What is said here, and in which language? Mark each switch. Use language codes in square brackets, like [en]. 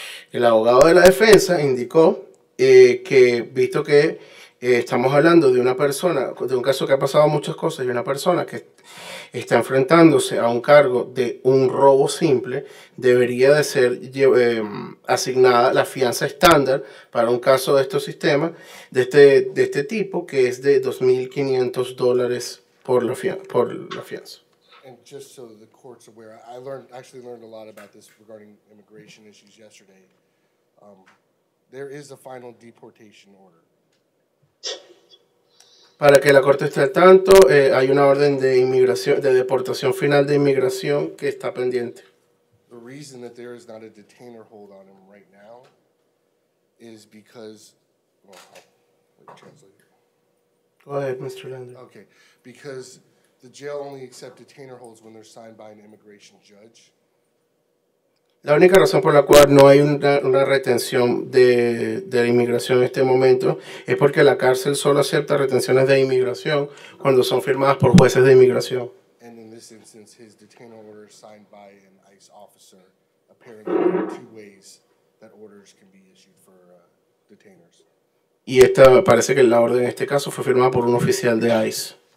[es] El abogado de la defensa indicó que, visto que estamos hablando de una persona, de un caso que ha pasado muchas cosas, y una persona que está enfrentándose a un cargo de un robo simple, debería de ser asignada la fianza estándar para un caso de estos sistemas, de este tipo, que es de $2,500 por la fianza. [en] and just so the court's aware, I actually learned a lot about this regarding immigration issues yesterday. There is a final deportation order. [es] Para que la corte esté al tanto, hay una orden de inmigración, de deportación final de inmigración que está pendiente. [en] The reason that there is not a detainer hold on him right now is because, well, I'll translate here. Go ahead, Mr. Lander. Okay, because the jail only accepts detainer holds when they're signed by an immigration judge. [es] La única razón por la cual no hay una retención de la inmigración en este momento es porque la cárcel solo acepta retenciones de inmigración cuando son firmadas por jueces de inmigración. [en] And in this instance, his detainer order is signed by an ICE officer. Apparently, there are two ways that orders can be issued for detainers. [es] Y parece que la orden en este caso fue firmada por un oficial de ICE.